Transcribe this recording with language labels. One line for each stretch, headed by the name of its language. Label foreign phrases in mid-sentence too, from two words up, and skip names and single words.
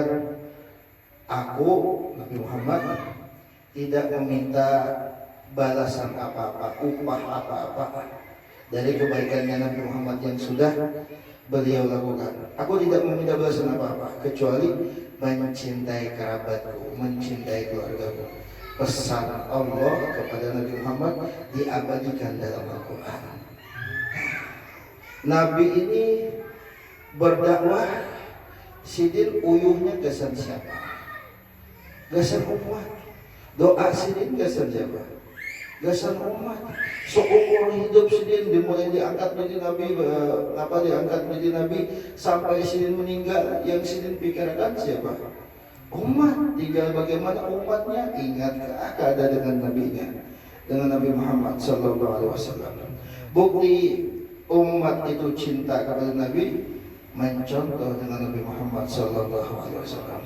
Indonesian: Aku, Nabi Muhammad, tidak meminta balasan apa-apa, upah apa-apa dari kebaikannya Nabi Muhammad yang sudah beliau lakukan. Aku tidak meminta balasan apa-apa kecuali mencintai kerabatku, mencintai keluargaku. Pesan Allah kepada Nabi Muhammad diabadikan dalam Al-Quran. Nabi ini berdakwah,
Banjar: Sidin uyuhnya kesan siapa? Gasan umat. Doa Sidin gasan siapa? Gasan umat.
Indonesian: Seumur hidup Sidin dimulai diangkat menjadi Nabi, diangkat menjadi Nabi sampai Sidin meninggal, yang Sidin pikirkan siapa? Umat. Tinggal bagaimana umatnya ingat keada dengan nabinya, dengan Nabi Muhammad
Arabic: صلى الله عليه وسلم.
Indonesian: Bukti umat itu cinta kepada Nabi, mencontoh dengan Nabi Muhammad
Arabic: صلى الله عليه وسلم.